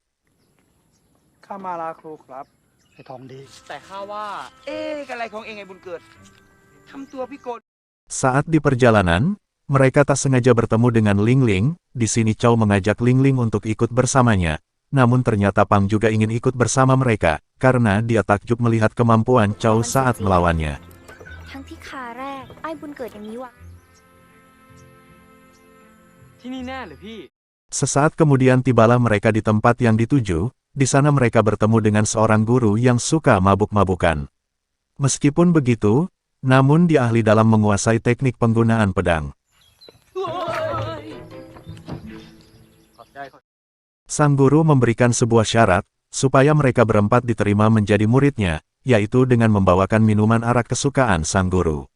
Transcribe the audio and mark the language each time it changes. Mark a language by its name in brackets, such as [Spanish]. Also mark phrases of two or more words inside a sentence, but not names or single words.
[Thai] ข้ามาลาครูครับ ไอ้ทองดี แต่ข้าว่า อะไรของเองไอ้บุญเกิดทำตัวพิกล [Indonesian] Saat di perjalanan, mereka tak sengaja bertemu dengan Ling Ling. Di sini Chow mengajak Ling Ling untuk ikut bersamanya. Namun ternyata Pang juga ingin ikut bersama mereka, karena dia takjub melihat kemampuan Chow saat melawannya. [Thai] ทั้งที่คาแรกไอ้บุญเกิดอย่างนี้วะ ที่นี่แน่หรือพี่ [Indonesian] Sesaat kemudian tibalah mereka di tempat yang dituju. Di sana mereka bertemu dengan seorang guru yang suka mabuk-mabukan. Meskipun begitu, namun dia ahli dalam menguasai teknik penggunaan pedang. Sang guru memberikan sebuah syarat, supaya mereka berempat diterima menjadi muridnya, yaitu dengan membawakan minuman arak kesukaan sang guru.